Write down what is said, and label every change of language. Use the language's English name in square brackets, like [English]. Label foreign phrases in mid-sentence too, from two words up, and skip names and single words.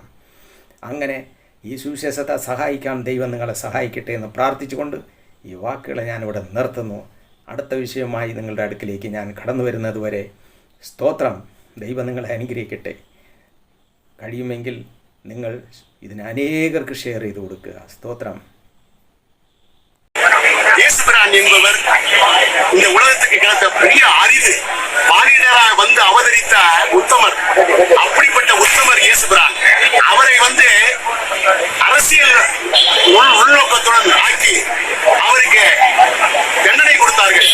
[Malayalam] അങ്ങനെ ഈ സുവിശേഷത്തെ സഹായിക്കാൻ ദൈവം നിങ്ങളെ സഹായിക്കട്ടെ എന്ന് പ്രാർത്ഥിച്ചുകൊണ്ട് ഈ വാക്കുകളെ ഞാനിവിടെ നിർത്തുന്നു. അടുത്ത വിഷയമായി നിങ്ങളുടെ അടുക്കിലേക്ക് ഞാൻ കടന്നു വരുന്നത് വരെ സ്തോത്രം. ദൈവം നിങ്ങളെ അനുഗ്രഹിക്കട്ടെ. കഴിയുമെങ്കിൽ നിങ്ങൾ ഇതിന് അനേകർക്ക് ഷെയർ ചെയ്ത് കൊടുക്കുക. സ്തോത്രം. [Tamil] இயேசுபிரான் என்பவர் இந்த உலகத்துக்கு கிடைத்த பெரிய அரிது. மானிடராக வந்து அவதரித்த உத்தமர். அப்படிப்பட்ட உத்தமர் இயேசுபிரான். அவரை வந்து அரசியல் உள்நோக்கத்துடன் ஆக்கி அவருக்கு தண்டனை கொடுத்தார்கள்.